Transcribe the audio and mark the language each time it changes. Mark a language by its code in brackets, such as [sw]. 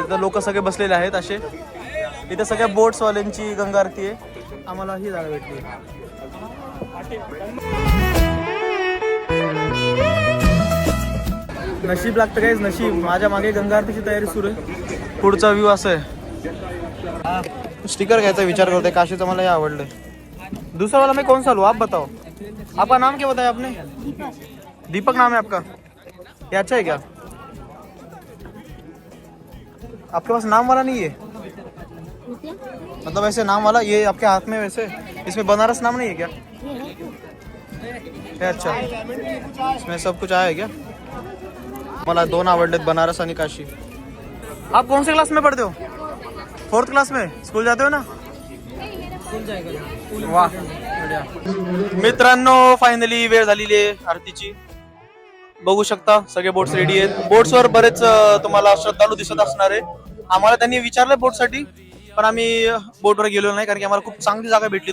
[mr] इथं लोक सगळे बसलेले आहेत असे. इथे सगळ्या बोट्स वाल्यांची गंगा आरती आहे. आम्हाला ही जागा भेटली. नशीब लागतं काहीच, नशीब. माझ्या मागे गंगा आरतीची तयारी सुरू आहे. पुढचा व्ह्यू असा आहे. स्टिकर घ्यायचा विचार करतोय. काशीचं मला हे आवडलंय. [hi] दूसरा वाला मैं कौन सा लूं आप बताओ. आपका नाम क्या बताया आपने? दीपक नाम है आपका. ये अच्छा है क्या? आपके पास नाम वाला नहीं है? मतलब ऐसे नाम वाला ये आपके हाथ में, वैसे इसमें बनारस नाम नहीं है क्या? है अच्छा, इसमें सब कुछ आया है क्या? [mr] मला 2 आवडलेत, बनारस आणि काशी. [hi] आप कौन से क्लास में पढ़ते हो? 4th क्लास में स्कूल जाते हो ना? [mr] वाह, मित्रांनो फायनली वेळ झालेली आहे आरतीची. बघू शकता सगळे बोट्स रेडी आहेत. बोट्सवर बरेच तुम्हाला श्रद्धाळू दिसत असणार आहे. आम्हाला त्यांनी विचारलं बोटसाठी, पण आम्ही बोटवर गेलो नाही कारण की आम्हाला खूप चांगली जागा भेटली.